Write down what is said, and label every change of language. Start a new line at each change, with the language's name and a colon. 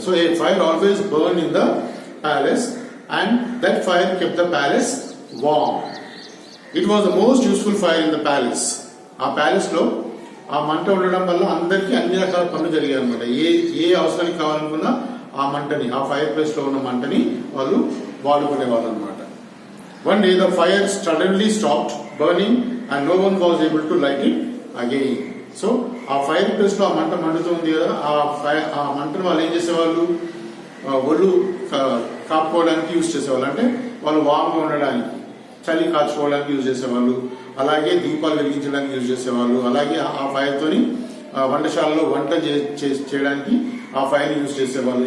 English: So a fire always burn in the palace and that fire kept the palace warm. It was the most useful fire in the palace.
Telugu: ఆ palace లో ఆ మంట ఉండడం వల్ల అందరికీ అన్ని రకాల పనులు జరిగాయి అనమాట. ఏ అవసరానికి కావాలనుకున్నా ఆ మంటని, ఆ ఫైర్ ప్లేస్ లో ఉన్న మంటని వాళ్ళు వాడుకునేవాళ్ళు అనమాట.
English: One day the fire suddenly stopped burning and no one was able to light it again.
Telugu: So ఆ ఫైర్ ప్లేస్ లో ఆ మంట మండుతుంది కదా, ఆ మంటను వాళ్ళు ఏం చేసేవాళ్ళు, ఒళ్ళు కాపుకోవడానికి యూజ్ చేసేవాళ్ళు. అంటే వాళ్ళు వామ్గా ఉండడానికి, చలి కాచుకోవడానికి యూజ్ చేసేవాళ్ళు. అలాగే దీపాలు వెలిగించడానికి యూజ్ చేసేవాళ్ళు. అలాగే ఆ ఫైర్ తోని వంటశాలలో వంట చేయడానికి ఆ ఫైర్ యూజ్ చేసేవాళ్ళు.